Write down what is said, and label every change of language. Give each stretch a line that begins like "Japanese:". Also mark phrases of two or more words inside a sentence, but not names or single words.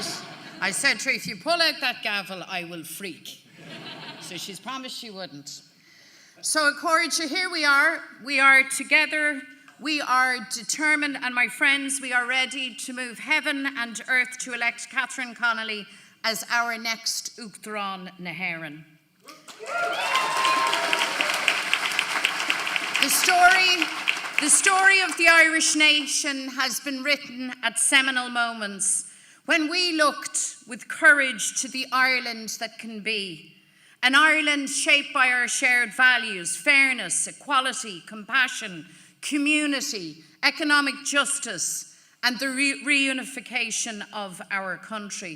English: I said to her, if you pull out that gavel, I will freak. So she's promised she wouldn't. So Accordia, here we are together, we are determined, and my friends, we are ready to move heaven and earth to elect Katherine Connelly as our next
Irish: Uachtaráin na hÉireann.
English: The story of the Irish nation has been written at seminal moments when we looked with courage to the Ireland that can be. An Ireland shaped by our shared values, fairness, equality, compassion, community, economic justice, and the reunification of our country.